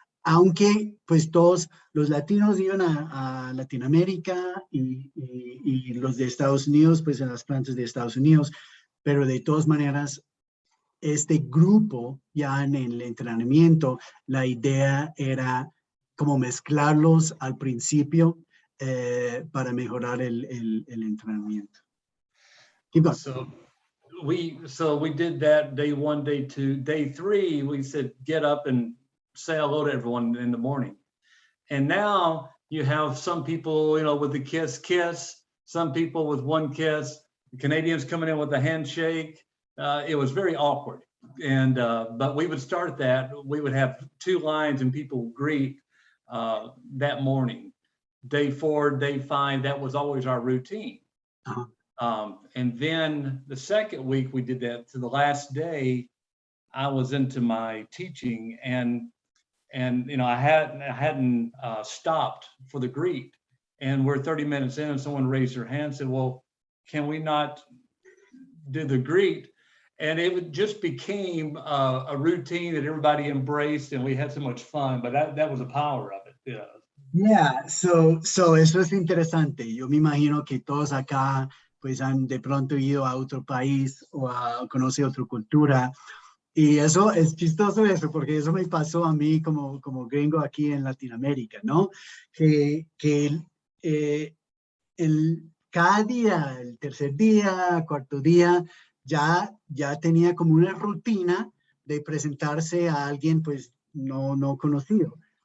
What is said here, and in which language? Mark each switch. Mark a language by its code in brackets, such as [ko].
[es] Aunque pues todos los latinos iban a Latinoamérica y los de Estados Unidos pues en las plantas de Estados Unidos, pero de todas maneras este grupo ya en el entrenamiento, la idea era como mezclarlos al principio para mejorar el entrenamiento. [en] Keep going. So we did that day 1, day 2, day 3. We said get up and say hello to everyone in the morning. And now you have some people, you know, with the kiss, some people with one kiss. The Canadians coming in with a handshake. It was very awkward. And but we would start that. We would have 2 lines and people greet that morning. Day 4, day 5, that was always our routine. Uh-huh. And then the second week we did that. To the last day, I was into my teaching, and you know I hadn't stopped for the greet, and we're 30 minutes in, and someone raised their hand and said, "Well, can we not do the greet?" And it just became a routine that everybody embraced, and we had so much fun. But that was the power of it. Yeah. Yeah, so [es] eso es interesante. Yo me imagino que todos acá pues han de pronto ido a otro país o a conocer otra cultura. Y eso es chistoso eso, porque eso me pasó a mí como gringo aquí en Latinoamérica, ¿no? Que cada día, el tercer día, cuarto día, ya tenía como una rutina de presentarse a alguien pues no conocido.